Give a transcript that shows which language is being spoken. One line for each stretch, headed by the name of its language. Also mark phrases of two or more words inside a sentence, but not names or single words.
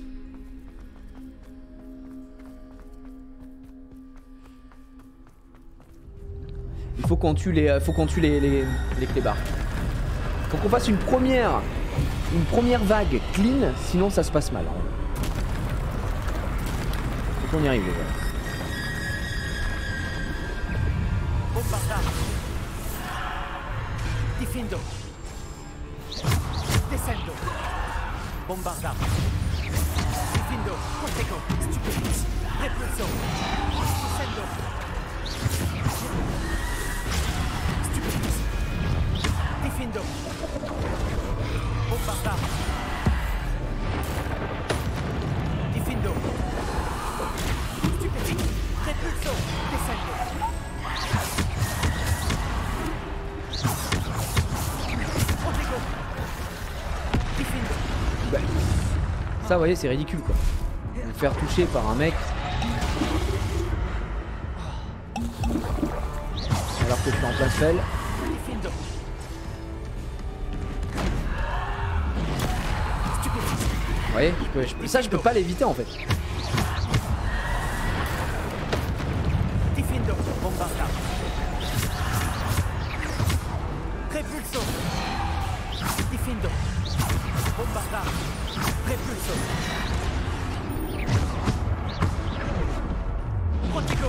French: Il faut qu'on tue les clébards. Faut qu'on fasse une première vague clean, sinon ça se passe mal. Faut qu'on y arrive les gars. Bombarda. Difendo. Descendo. Bombarda. Difendo. Protego. Stupefix. Repulso. Descendo. Stupefix. Difendo. Bombarda. Difendo. Stupefix. Repulso. Descendo. Bah, ça, vous voyez, c'est ridicule quoi. Me faire toucher par un mec. Alors que je suis en place fell. Vous voyez, ça je peux pas l'éviter en fait. Difendo. Bombarda. Repulso. Difendo. Bombarda. Repulso. Protego.